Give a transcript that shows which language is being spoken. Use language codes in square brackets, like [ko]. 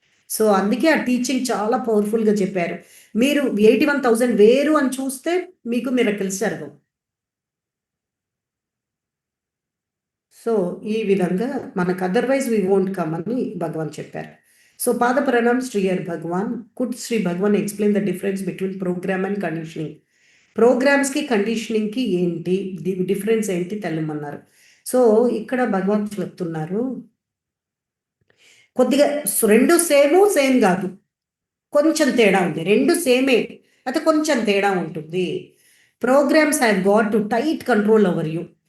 [te] So అందుకే ఆ teaching చాలా పవర్ఫుల్గా చెప్పారు. మీరు 81,000 వేరు అని చూస్తే మీకు మిరకిల్స్ జరగవు. సో ఈ విధంగా మనకు [en] otherwise we won't come [te] అని భగవాన్ చెప్పారు. [en] So Pada Pranam Sriyar Bhagwan, could Sri Bhagwan explain the difference between program and conditioning? [te] Programs కి కండిషనింగ్ కి ఏంటి డిఫరెన్స్ ఏంటి తెలమన్నారు. సో ఇక్కడ భగవాన్ చెప్తున్నారు, కొద్దిగా రెండు సేమ్ కాదు, కొంచెం తేడా ఉంది. రెండు సేమే అయితే కొంచెం తేడా ఉంటుంది. [en] Programmes have got to tight control over you.